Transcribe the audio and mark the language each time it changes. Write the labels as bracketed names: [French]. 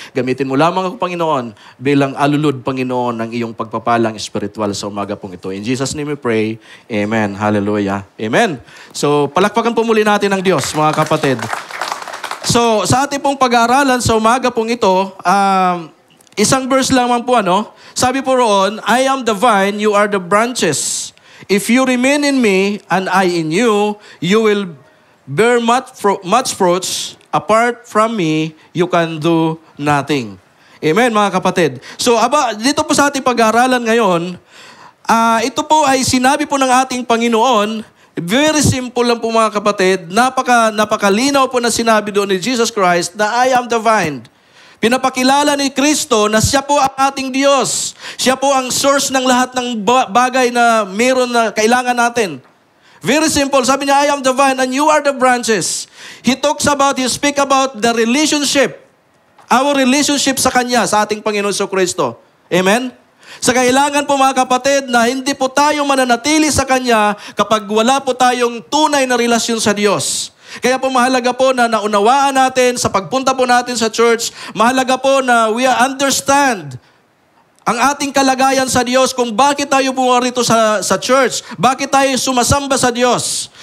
[Filipino] Gamitin mo lamang ako, Panginoon, bilang alulod, Panginoon, ng iyong pagpapalang espiritual sa umaga pong ito. [English] In Jesus' name we pray. Amen. Hallelujah. Amen. [Filipino] So, palakpakan po muli natin ang Diyos, mga kapatid. So, sa ating pong pag-aaralan sa umaga pong ito, isang verse lamang po, ano? Sabi po roon, [English] I am the vine, you are the branches. If you remain in me, and I in you, you will bear much fruits. Apart from me, you can do nothing. [Filipino] Amen, mga kapatid. So, dito po sa ating pag-aaralan ngayon, ito po ay sinabi po ng ating Panginoon. [English] Very simple [Filipino] lang po, mga kapatid. Napakalinaw po na sinabi doon ni Jesus Christ na [English] I am the vine. [Filipino] Pinapakilala ni Kristo na siya po ang ating Diyos. Siya po ang source ng lahat ng bagay na meron na kailangan natin. [English] Very simple. [Filipino] Sabi niya, [English] I am the vine and you are the branches. He speak about the relationship. Our relationship [Filipino] sa Kanya, sa ating Panginoon sa Kristo. Amen? Sa kailangan po, mga kapatid, na hindi po tayo mananatili sa Kanya kapag wala po tayong tunay na relasyon sa Diyos. Kaya po mahalaga po na naunawaan natin sa pagpunta po natin sa church, mahalaga po na [English] we understand [Filipino] ang ating kalagayan sa Diyos kung bakit tayo pumarito sa church, bakit tayo sumasamba sa Diyos.